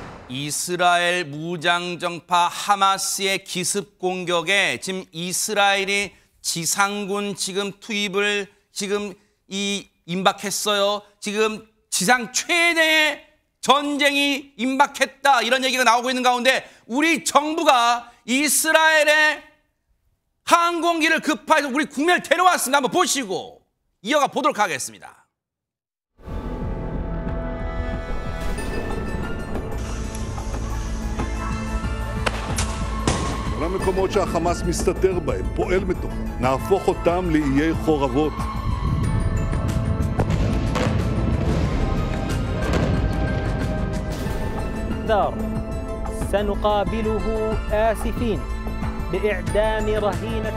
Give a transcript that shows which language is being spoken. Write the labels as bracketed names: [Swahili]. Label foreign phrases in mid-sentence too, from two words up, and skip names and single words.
[Korean] 이스라엘 무장정파 하마스의 기습 공격에 지금 이스라엘이 지상군 지금 투입을 지금 임박했어요. 지금 지상 최대의 전쟁이 임박했다 이런 얘기가 나오고 있는 가운데 우리 정부가 이스라엘의 항공기를 급파해서 우리 국민을 데려왔습니다. 한번 보시고 이어가 보도록 하겠습니다. [Hebrew] כל המקומות שהחמאס מסתתר בהם, פועל מתוכם, נהפוך אותם לאיי חורבות. [Arabic] سنقابله آسفين بإعدام رهينة.